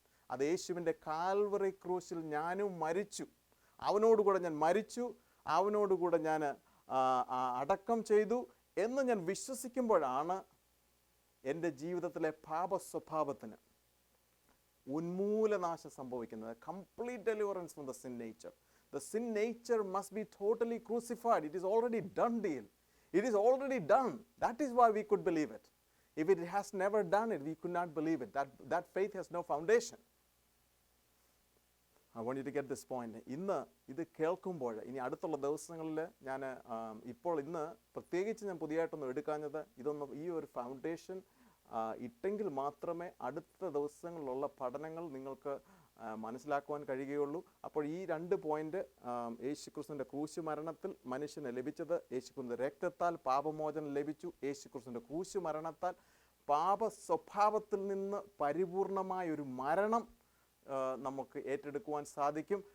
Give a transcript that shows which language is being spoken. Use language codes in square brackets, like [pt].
[ml] അത് യേശുവിൻ്റെ കാൽവറി ക്രൂശിൽ ഞാനും മരിച്ചു, അവനോടുകൂടെ ഞാൻ മരിച്ചു, അവനോടുകൂടെ ഞാൻ അടക്കം ചെയ്തു എന്ന് ഞാൻ വിശ്വസിക്കുമ്പോഴാണ് എൻ്റെ ജീവിതത്തിലെ പാപ സ്വഭാവത്തിന് ഉന്മൂലനാശം സംഭവിക്കുന്നത്. [en] Complete deliverance from the sin nature. The sin nature must be totally crucified. It is already done deal. It is already done. That is why we could believe it. If it has never done it, we could not believe it. That faith has no foundation. I want you to get this point. [ml] ഇന്ന് ഇത് കേൾക്കുമ്പോൾ, ഇനി അടുത്തുള്ള ദിവസങ്ങളിൽ ഞാൻ ഇന്ന് പ്രത്യേകിച്ച് ഞാൻ പുതിയതായിട്ടൊന്നും എടുക്കാഞ്ഞത്, ഈ ഒരു ഫൗണ്ടേഷൻ ഇട്ടെങ്കിൽ മാത്രമേ അടുത്ത ദിവസങ്ങളിലുള്ള പഠനങ്ങൾ നിങ്ങൾക്ക് മനസ്സിലാക്കുവാൻ കഴിയുകയുള്ളൂ. അപ്പോൾ ഈ 2 പോയിന്റ്, യേശുക്രിസ്തുവിൻ്റെ ക്രൂശ് മരണത്തിൽ മനുഷ്യന് ലഭിച്ചത്, യേശുക്രിസ്തുവിൻ്റെ രക്തത്താൽ പാപമോചനം ലഭിച്ചു, യേശുക്രിസ്തുവിൻ്റെ ക്രൂശ് മരണത്താൽ പാപ സ്വഭാവത്തിൽ നിന്ന് പരിപൂർണമായൊരു മരണം നമുക്ക് ഏറ്റെടുക്കുവാൻ സാധിക്കും.